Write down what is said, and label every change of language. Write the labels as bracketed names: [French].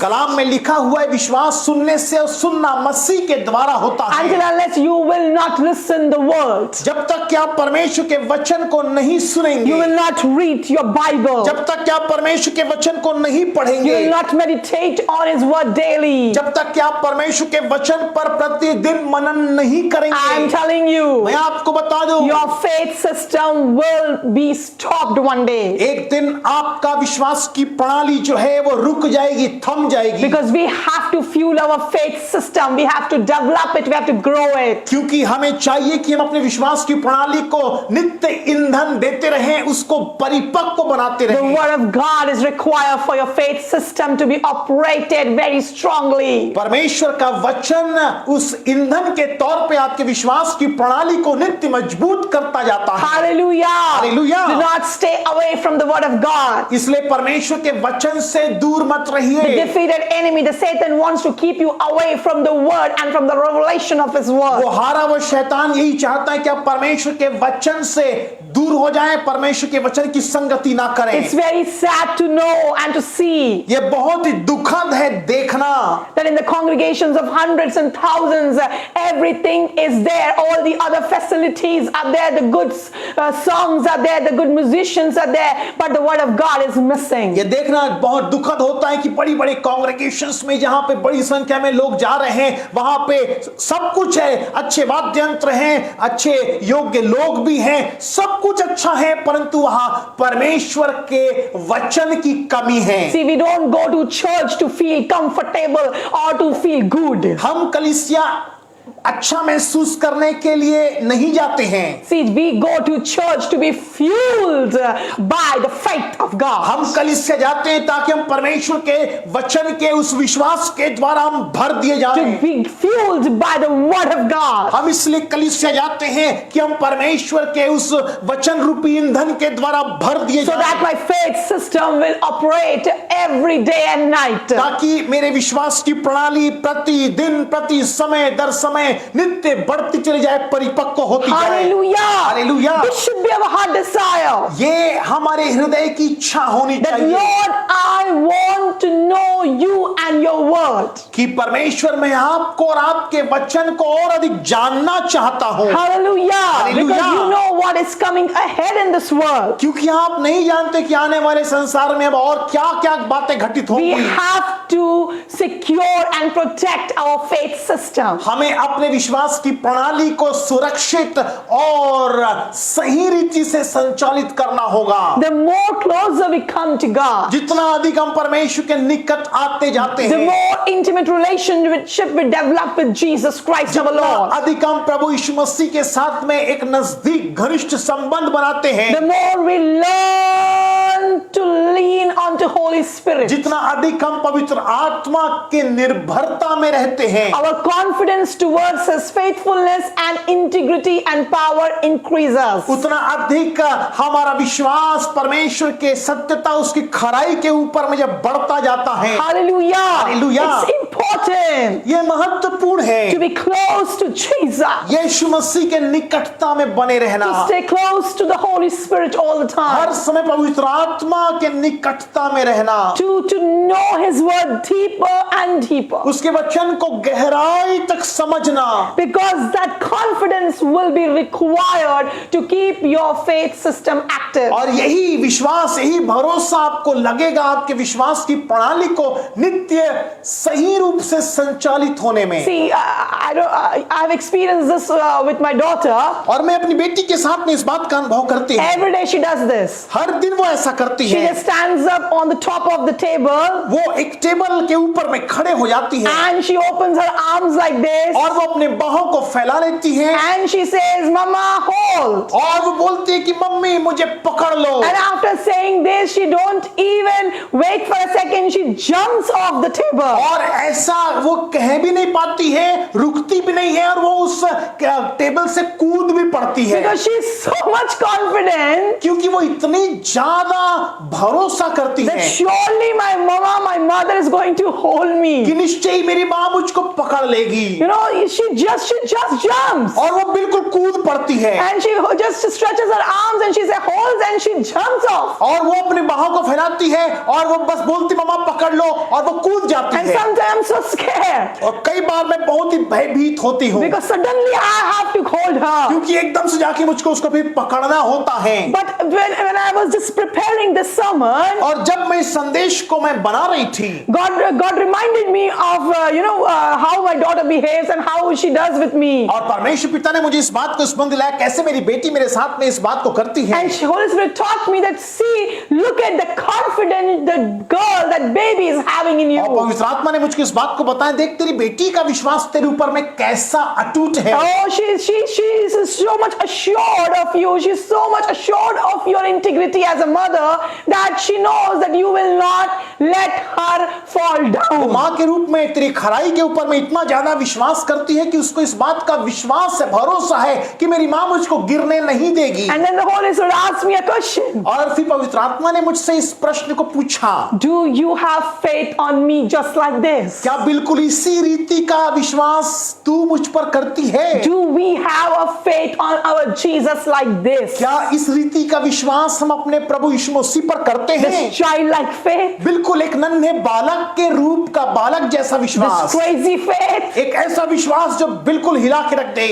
[Hindi] कलाम में लिखा हुआ है, विश्वास सुनने से और सुनना मसीह के द्वारा होता [English] Until [Hindi] है। [English] unless you will not listen the word, [Hindi] जब तक कि आप परमेश्वर के वचन को नहीं सुनेंगे, [English] you will not read your Bible, [Hindi] जब तक कि आप परमेश्वर के वचन को नहीं [English] you [Hindi] पढ़ेंगे, [English] will not meditate on his word daily. [Hindi] जब तक कि आप परमेश्वर के वचन पर प्रतिदिन मनन नहीं [English] I am [Hindi] करेंगे, [English] telling you, [Hindi] मैं आपको बता दूं, [English] your faith system will be stopped one day. [Hindi] एक दिन आपका विश्वास की प्रणाली जो है वो रुक जाएगी, थम जाएगी। [English] Because we have to fuel our faith system. We have to develop it. We have to grow it. [Hindi] क्योंकि हमें चाहिए कि हम अपने विश्वास की प्रणाली को नित्य ईंधन देते रहें, उसको परिपक्व बनाते [English] The [Hindi] रहें। [English] word of God is required for your faith system to be operated very strongly. [Hindi] परमेश्वर का वचन उस ईंधन के तौर पे आपके विश्वास की प्रणाली को नित्य मजबूत करता जाता है। [English] Hallelujah. Hallelujah. Do not stay away from the word of God. [Hindi] इसलिए परमेश्वर के वचन से दूर मत [English] The [Hindi] रहिए। [English] defeated enemy, the Satan, wants to keep you away from the word and from the revelation of his word. [Hindi] वो हारा हुआ शैतान यही चाहता है कि आप परमेश्वर के वचन से दूर हो जाएं, परमेश्वर के वचन की संगति ना करें। [English] It's very sad to know and to see [Hindi] ये बहुत ही दुखद है देखना [English] that in the congregations of hundreds and thousands, everything is there. All the other facilities are there. The good songs are there. The good musicians are there. But the word of God is missing. [Hindi] ये देखना बहुत दुखद होता है कि बड़ी बड़ी कॉन्ग्रेगेशंस में जहां पे बड़ी संख्या में लोग जा रहे हैं, वहां पे सब कुछ है, अच्छे वाद्य यंत्र हैं, अच्छे योग्य लोग भी हैं, सब कुछ अच्छा है, परंतु वहां परमेश्वर के वचन की कमी है। [English] See, we don't go to church to feel comfortable or to feel good. [Hindi] हम कलीसिया अच्छा महसूस करने के लिए नहीं जाते हैं। [English] See, we go to church to be fueled by the faith of God. [Hindi] हम कलीसिया जाते हैं ताकि हम परमेश्वर के वचन के उस विश्वास के द्वारा हम भर दिए [English] To [Hindi] जाएं। [English] be fueled by the word of God. [Hindi] हम इसलिए कलीसिया जाते हैं कि हम परमेश्वर के उस वचन रूपी ईंधन के द्वारा भर दिए [English] So that [Hindi] जाएं, [English] my faith system will operate every day and night. [Hindi] ताकि मेरे विश्वास की प्रणाली प्रतिदिन, प्रति समय दर समय नित्य बढ़ती चली जाए, परिपक्व होती जाए। [English] Hallelujah. [Hindi] Hallelujah. [English] This should be our heart desire. [Hindi] ये हमारे हृदय की इच्छा होनी [English] That [Hindi] चाहिए [English] Lord, I want to know you and your word. [Hindi] कि परमेश्वर मैं आपको और आपके वचन को और अधिक जानना चाहता हूँ। [English] Hallelujah. Hallelujah. Because you know what is coming ahead in this world. [Hindi] क्योंकि आप नहीं जानते कि आने वाले संसार में अब और क्या क्या बातें घटित [English] We [Hindi] होंगी। [English] have to secure and protect our faith system. [Hindi] हमें अपने विश्वास की प्रणाली को सुरक्षित और सही रीति से संचालित करना होगा। [English] The more closer we come to God, [Hindi] जितना अधिक हम परमेश्वर के निकट आते जाते [English] the [Hindi] हैं, [English] more intimate relationship we develop with Jesus Christ our [Hindi] जितना [English] Lord, [Hindi] अधिक हम प्रभु यीशु मसीह के साथ में एक नजदीक घनिष्ठ संबंध बनाते हैं, [English] the more we learn to lean onto Holy Spirit, [Hindi] जितना अधिक हम पवित्र आत्मा के निर्भरता में रहते हैं, [English] our confidence towards His faithfulness and integrity and power increases. [Hindi] उतना अधिक हमारा विश्वास परमेश्वर के सत्यता, उसकी खराई के ऊपर में जब बढ़ता जाता है। [English] Hallelujah. Hallelujah. It's important [Hindi] यह महत्वपूर्ण [English] to [Hindi] है [English] be close to Jesus, [Hindi] यीशु मसीह के निकटता में बने रहना, [English] to stay close to the Holy Spirit all the [Hindi] हर [English] time, [Hindi] समय पवित्र आत्मा के निकटता में रहना, [English] to know His word deeper and deeper, [Hindi] उसके वचन को गहराई तक समझना, [English] because that confidence will be required to keep your faith system active. [Hindi] और यही विश्वास, यही भरोसा आपको लगेगा आपके विश्वास की प्रणाली को नित्य सही रूप से संचालित होने में। [English] See, I've experienced this with my daughter. [Hindi] और मैं अपनी बेटी के साथ में इस बात का अनुभव करती हूँ, [English] Every day she does this. [Hindi] हर दिन वो ऐसा करती [English] She [Hindi] है। [English] just stands up on the top of the table [Hindi] वो एक टेबल के ऊपर में खड़े हो जाती है [English] and she opens her arms like this [Hindi] और वो अपने बाहों को फैला लेती है [English] and she says, Mama, hold. [Hindi] और वो बोलती है कि मम्मी मुझे पकड़ लो। [English] And after saying this, she don't even wait for a second. She jumps off the table. [Hindi] और ऐसा वो कह भी नहीं पाती है, रुकती भी नहीं है, और वो उस टेबल से कूद भी पड़ती है, [English] Because she's so much confident [Hindi] क्योंकि वो इतनी ज्यादा भरोसा करती [English] that [Hindi] है [English] surely my mother is going to hold [Hindi] कि [English] me. [Hindi] निश्चय ही मेरी माँ मुझको पकड़ लेगी, [English] You know, she just jumps. [Hindi] और वो बिल्कुल कूद पड़ती है [English] And she just stretches her arms and she says, holds, and she jumps off. [Hindi] और वो अपने बाहों को फैलाती है और वो बस बोलती मम्मा पकड़ लो, और वो कूद जाती [English] And [Hindi] है। [English] sometimes I'm so scared [Hindi] और कई बार मैं बहुत ही भयभीत होती हूँ, [English] because suddenly I have to hold her. [Hindi] क्योंकि एकदम से जाके मुझको उसको फिर पकड़ना होता है। [English] But when I was just preparing this sermon, [Hindi] और जब मैं इस संदेश को मैं बना रही थी, [English] God reminded me of how my daughter behaves and how she does with me. [Hindi] और परमेश्वर पिता ने मुझे इस बात को स्मरण दिलाया कैसे मेरी बेटी मेरे साथ में इस बात को करती है। [English] And Holy Spirit taught me that, see, look at the confidence the girl, that baby is having in [Hindi] और [English] you. [Hindi] पवित्र आत्मा ने मुझको इस बात को बताया, देख तेरी बेटी का विश्वास तेरे ऊपर में कैसा अटूट है। [English] Oh, she's so much assured of you. She's so much assured of your integrity as a mother that she knows that you will not let her fall [Hindi] वो [English] down. [Hindi] माँ के रूप में तेरी खराई के ऊपर में इतना ज्यादा विश्वास करती है कि उसको इस बात का विश्वास है, भरोसा है कि मेरी माँ मुझको गिरने नहीं देगी। [English] And then the Holy Spirit asked me a question. [Hindi] और फिर पवित्र आत्मा ने मुझसे इस प्रश्न को पूछा, [English] Do you have faith on me just like this? [Hindi] क्या बिल्कुल इसी रीति का विश्वास तू मुझ पर करती है? [English] Do we have a faith on our Jesus like this? [Hindi] क्या इस रीति का विश्वास हम अपने प्रभु यीशु मसीह पर करते हैं? [English] This childlike faith? [Hindi] बिल्कुल एक नन्हे बालक के रूप का, बालक जैसा [English] This [Hindi] विश्वास, [English] crazy faith? [Hindi] एक ऐसा विश्वास जो बिल्कुल हिला के रख दे,